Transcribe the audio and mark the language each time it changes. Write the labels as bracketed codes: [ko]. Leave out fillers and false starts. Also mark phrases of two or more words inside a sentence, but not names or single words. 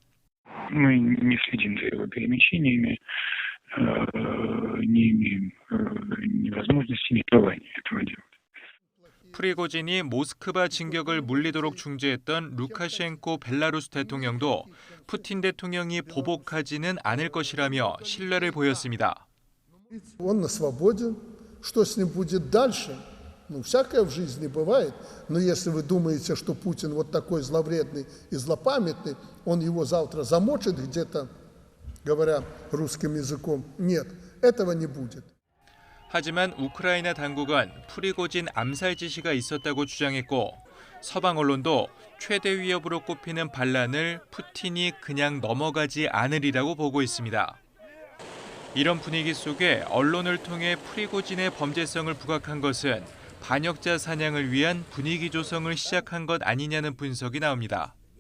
[ko] 프리고진이 모스크바 진격을 물리도록 중재했던 루카셴코 벨라루스 대통령도 푸틴 대통령이 보복하지는 않을 것이라며 신뢰를 보였습니다. [ru] Он свободен. Что с ним будет дальше? Ну, всякое в жизни бывает. Но если вы думаете, что Путин вот такой зловредный и злопамятный, он его завтра замочит где-то, говоря русским языком, нет, этого не будет. [ko] 하지만 우크라이나 당국은 프리고진 암살 지시가 있었다고 주장했고 서방 언론도 최대 위협으로 꼽히는 반란을 푸틴이 그냥 넘어가지 않으리라고 보고 있습니다. 이런 분위기 속에 언론을 통해 프리고진의 범죄성을 부각한 것은 반역자 사냥을 위한 분위기 조성을 시작한 것 아니냐는 분석이 나옵니다.